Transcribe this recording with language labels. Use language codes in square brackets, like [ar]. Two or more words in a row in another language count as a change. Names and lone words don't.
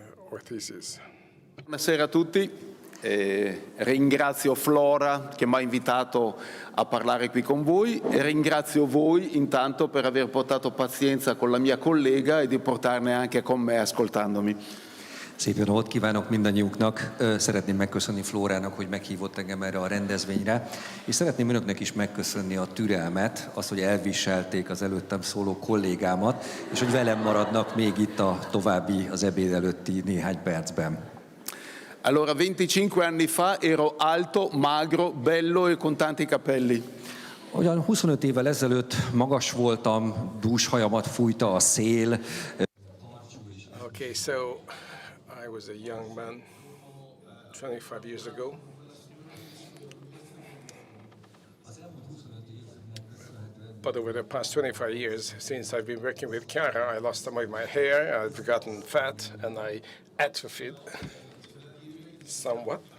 [it] ortheses. Buonasera a tutti. Ringrazio Flora che mi ha invitato a parlare qui con voi e ringrazio voi intanto per aver portato pazienza con la mia collega e di portarne anche con me ascoltandomi. [hu] Szép jó napot kívánok mindannyiuknak! Szeretném megköszönni Flórának, hogy meghívott engem erre a rendezvényre, és szeretném önöknek is megköszönni a türelmet, azt, hogy elviselték az előttem szóló kollégámat, és hogy velem maradnak még itt a további, az ebéd előtti néhány percben. [it] Allora, 25 anni fa ero alto, magro, bello e con tanti capelli. [hu] Olyan 25 évvel ezelőtt magas voltam, dús hajamat fújta a szél. [en] Okay, so I was a young man 25 years ago. But over the past 25 years, since I've been working with Chiara, I lost some of my hair, I've gotten fat, and I atrophied somewhat.